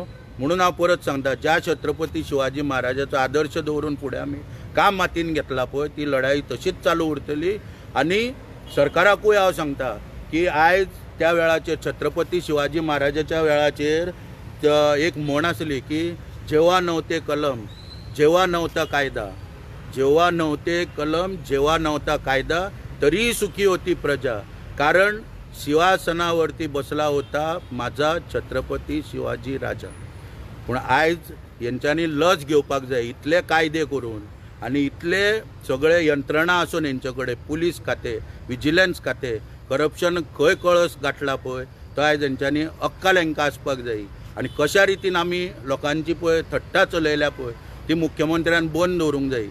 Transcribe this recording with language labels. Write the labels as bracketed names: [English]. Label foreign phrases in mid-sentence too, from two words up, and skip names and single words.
[Konkani] म्हणून हांव परत सांगता, ज्या छत्रपती शिवाजी महाराजाचो आदर्श दवरून फुडें आमी काम मातीन घेतला पळय ती लढाई तशीच चालू उरतली. आनी सरकाराकूय हांव सांगता की आयज त्या वेळाचेर छत्रपती शिवाजी महाराजाच्या वेळाचेर एक म्हण आसली की [Marathi] जेव्हा नव्हते कलम जेव्हा नव्हता कायदा, जेव्हा नव्हते कलम जेव्हा नव्हता कायदा तरीही सुखी होती प्रजा, कारण सिंहासनावरती बसला होता माझा छत्रपती शिवाजी राजा. [Konkani] पूण आयज हेंच्यांनी लज घेवपाक जाय. इतले कायदे करून आनी इतले सगळे यंत्रणा आसून हेंचे कडेन पुलीस खातें, विजिलन्स खातें, करप्शन खंय कळस गाठला पळय तो आयज हेंच्यांनी अक्कल हेंकां आसपाक जाय. आनी कशा रितीन आमी लोकांची पळय थट्टा चलयल्या पळय ती मुख्यमंत्र्यान बंद दवरूंक जाय.